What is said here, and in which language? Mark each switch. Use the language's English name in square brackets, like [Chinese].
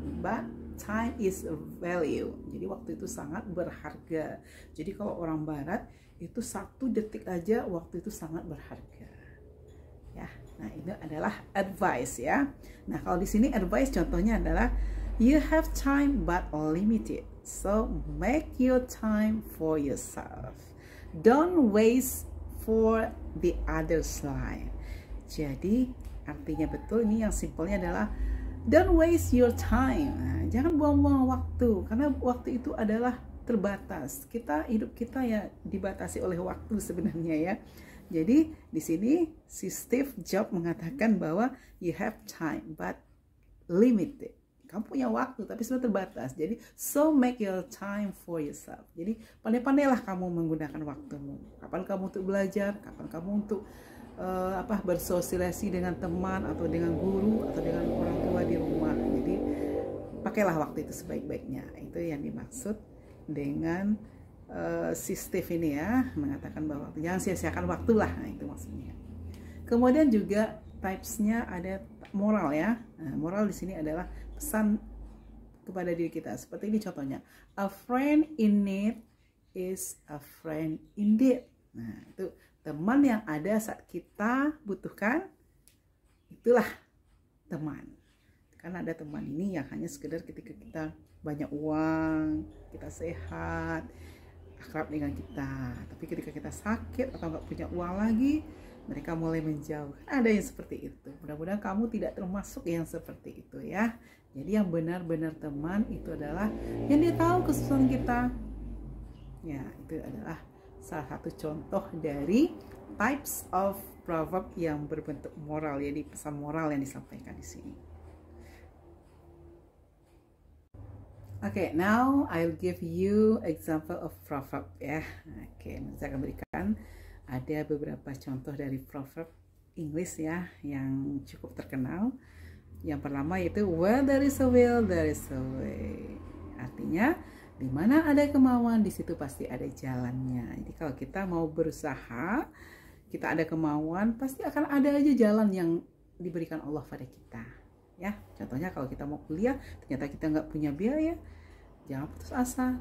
[English] But time is a value. [Indonesian] Jadi waktu itu sangat berharga. Jadi kalau orang barat itu 1 detik aja waktu itu sangat berharga. Ya, nah ini adalah advice ya. Nah, kalau di sini advice contohnya adalah [English] you have time but limited. So make your time for yourself. Don't waste for the other's life. [Indonesian] Jadi artinya betul ini yang simpelnya adalah [English] don't waste your time. [Indonesian] Nah, jangan buang-buang waktu, karena waktu itu adalah terbatas. Hidup kita ya dibatasi oleh waktu sebenarnya ya. Jadi di sini si Steve Jobs mengatakan bahwa [English] you have time but limited. [Indonesian] Kamu punya waktu tapi sudah terbatas. [English] Jadi so make your time for yourself. [Indonesian] Jadi pandai-pandailah kamu menggunakan waktumu. Kapan kamu untuk belajar, kapan kamu untuk bersosialisasi dengan teman atau dengan guru atau dengan orang tua di rumah. Jadi pakailah waktu itu sebaik-baiknya. Itu yang dimaksud dengan si Steve ini ya, mengatakan bahwa jangan sia-siakan waktu lah. Nah, itu maksudnya. Kemudian juga types-nya ada moral ya. Nah, moral di sini adalah pesan kepada diri kita. Seperti ini contohnya. [English] A friend in need is a friend indeed. [Indonesian] Nah, itu teman yang ada saat kita butuhkan, itulah teman. Karena ada teman ini yang hanya sekedar ketika kita banyak uang, kita sehat, akrab dengan kita. Tapi ketika kita sakit atau nggak punya uang lagi, mereka mulai menjauh. Ada yang seperti itu. Mudah-mudahan kamu tidak termasuk yang seperti itu ya. Jadi yang benar-benar teman itu adalah yang dia tahu kesusahan kita. Ya, itu adalah salah satu contoh dari [English] types of proverb [Indonesian] yang berbentuk moral, jadi pesan moral yang disampaikan di sini. [English] Okay, now I'll give you example of proverb ya. [Indonesian] Okay, saya akan berikan ada beberapa contoh dari proverb Inggris ya yang cukup terkenal. Yang pertama yaitu [English] where there is a will, there is a way. [Indonesian] Artinya di mana ada kemauan, di situ pasti ada jalannya. Jadi kalau kita mau berusaha, kita ada kemauan, pasti akan ada aja jalan yang diberikan Allah pada kita. Ya, contohnya kalau kita mau kuliah, ternyata kita nggak punya biaya, jangan putus asa.